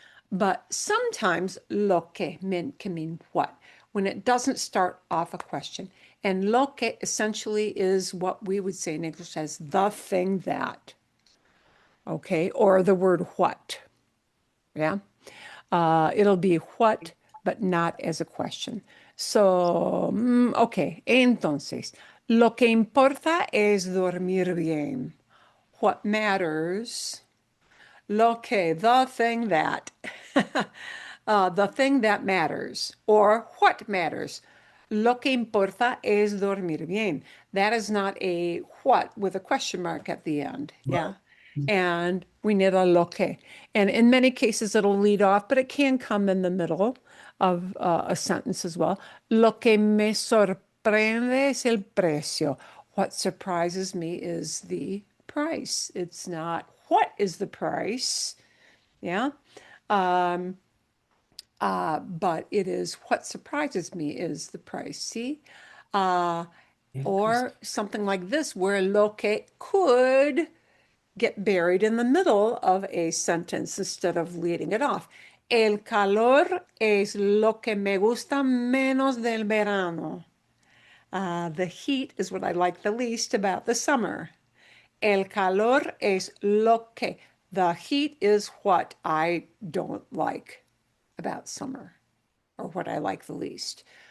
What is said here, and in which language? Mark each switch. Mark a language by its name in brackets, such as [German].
[English] But sometimes lo que can mean what when it doesn't start off a question. And lo que essentially is what we would say in English as the thing that, okay, or the word what. Yeah. It'll be what, but not as a question. So, ok, [Spanish] entonces, lo que importa es dormir bien. [English] What matters, the thing that, the thing that matters, or what matters. [Spanish] Lo que importa es dormir bien. [English] That is not a what with a question mark at the end. Yeah. And we need a lo que. And in many cases, it'll lead off, but it can come in the middle of a sentence as well. [Spanish] Lo que me sorprende es el precio. [English] What surprises me is the price. It's not what is the price, yeah? But it is what surprises me is the price, see? Or something like this, where lo que could get buried in the middle of a sentence instead of leading it off. [Spanish] El calor es lo que me gusta menos del verano. [English] The heat is what I like the least about the summer. [Spanish] El calor es lo que. [English] The heat is what I don't like about summer, or what I like the least.